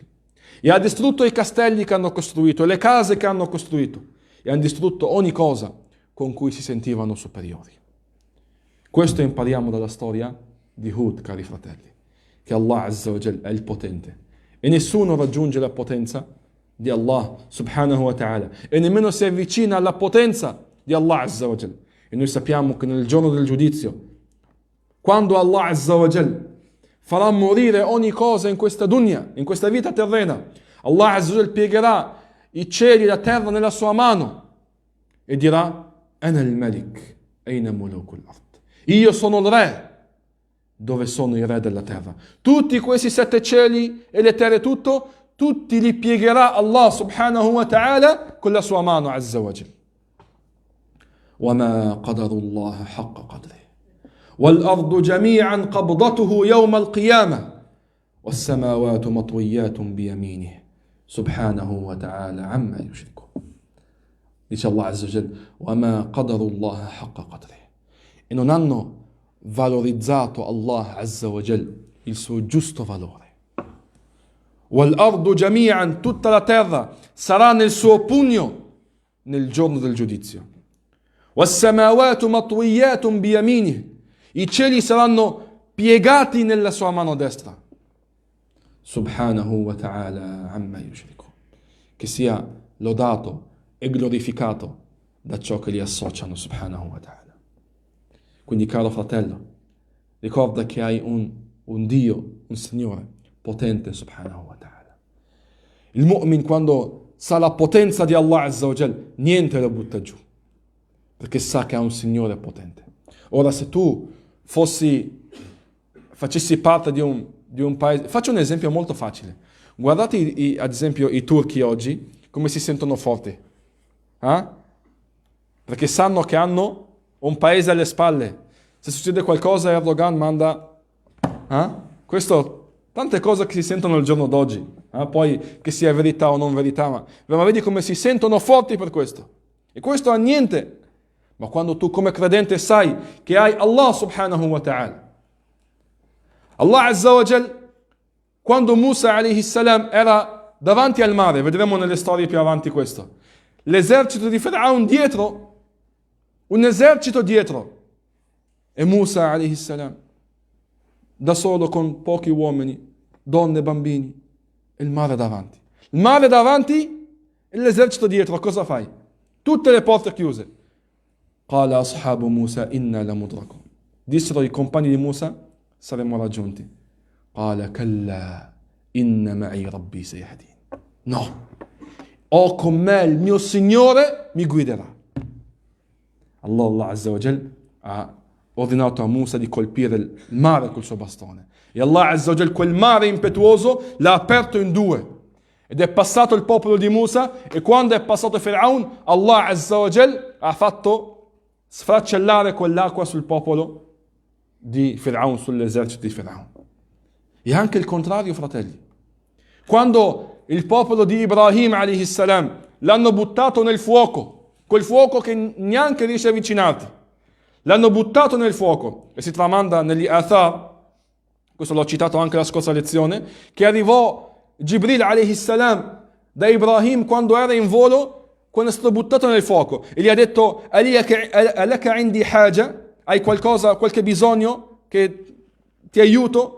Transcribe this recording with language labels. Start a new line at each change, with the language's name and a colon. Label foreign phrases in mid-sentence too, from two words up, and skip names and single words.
Italian: E ha distrutto i castelli che hanno costruito, le case che hanno costruito. E hanno distrutto ogni cosa con cui si sentivano superiori. Questo impariamo dalla storia di Hud, cari fratelli. Che
Arabic: الله عز وجل
Italian: è il potente. E nessuno raggiunge la potenza di
Arabic: الله سبحانه وتعالى
Italian: e nemmeno si avvicina alla potenza di
Arabic: الله عز وجل.
Italian: E noi sappiamo che nel giorno del giudizio, quando
Arabic: الله عز وجل
Italian: farà morire ogni cosa in questa dunya, in questa vita terrena,
Arabic: الله عز وجل
Italian: piegherà i cieli e la terra nella sua mano e dirà:
Arabic: أنا الملك، أين ملوك الأرض.
Italian: Io sono il re. Dove sono i re della terra? Tutti questi 7 cieli e le terre, tutti li piegherà
Arabic: الله سبحانه وتعالى
Italian: con la sua mano
Arabic: عز وجل. وَمَا قَدَرُ اللَّهَ حَقَّ قَدْرِهِ وَالْأَرْضُ جَمِيعًا قَبْضَتُهُ يَوْمَ الْقِيَامَةِ وَالسَّمَاوَاتُ مَطْوِيَّاتٌ بِيَمِينِهِ سُبْحَانَهُ وَتَعَالَى عَمَّا يُشْرِكُونَ. Dice الله عز وجل: وَمَا قَدَرُ اللَّهَ حَقَّ قَدْرِهِ.
Italian: E non hanno valorizzato
Arabic: الله عز وجل
Italian: il suo giusto valore.
Arabic: وَالْأَرْضُ جَمِيعًا,
Italian: tutta la terra sarà nel suo pugno nel giorno del giudizio.
Arabic: وَالسَّمَاوَاتُ مَطْوِيَّاتٌ بِيَمِينِهِ,
Italian: i cieli saranno piegati nella sua mano destra.
Arabic: سبحانه وتعالى عما يشركون.
Italian: Che sia lodato e glorificato da ciò che li associano,
Arabic: سبحانه وتعالى.
Italian: Quindi, caro fratello, ricorda che hai un Dio, un Signore potente,
Arabic: سبحانه وتعالى.
Italian: Il mu'min, quando sa la potenza di
Arabic: الله عز وجل,
Italian: niente lo butta giù, perché sa che ha un Signore potente. Ora, se tu fossi facessi parte di un paese. Faccio un esempio molto facile. Guardate ad esempio i turchi oggi, come si sentono forti. Perché sanno che hanno un paese alle spalle. Se succede qualcosa Erdogan manda... Questo, tante cose che si sentono il giorno d'oggi. Poi che sia verità o non verità, ma vedi come si sentono forti per questo. E questo ha niente. Ma quando tu come credente sai che hai
Arabic: الله سبحانه وتعالى, الله عز وجل,
Italian: quando Musa
Arabic: عليه السلام
Italian: era davanti al mare, vedremo nelle storie più avanti questo, l'esercito di Fir'aun dietro, un esercito dietro, e Musa
Arabic: عليه السلام
Italian: da solo con pochi uomini, donne, bambini, e il mare davanti. Il mare davanti e l'esercito dietro, cosa fai? Tutte le porte chiuse.
Arabic: قال أصحاب موسى إنا لمدركون.
Italian: Dissero i compagni di Musa, saremo raggiunti.
Arabic: قال كلا إن معي ربي سيهدين.
Italian: No, ho con me il mio Signore mi guiderà.
Arabic: الله عز وجل
Italian: ha ordinato a Musa di colpire il mare col suo bastone. E
Arabic: الله عز وجل
Italian: quel mare impetuoso l'ha aperto in due. Ed è passato il popolo di Musa, e quando è passato Fir'aun,
Arabic: الله عز وجل
Italian: ha fatto sfracellare quell'acqua sul popolo di Fir'aun, sull'esercito di Fir'aun. E anche il contrario, fratelli. Quando il popolo di Ibrahim
Arabic: عليه السلام
Italian: l'hanno buttato nel fuoco, quel fuoco che neanche riesce a avvicinarti, l'hanno buttato nel fuoco, e si tramanda negli Athar, questo l'ho citato anche la scorsa lezione, che arrivò Gibril
Arabic: عليه السلام
Italian: da Ibrahim quando era in volo, quando è stato buttato nel fuoco, e gli ha detto:
Arabic: ألك عندي حاجة,
Italian: hai qualcosa, qualche bisogno che ti aiuto?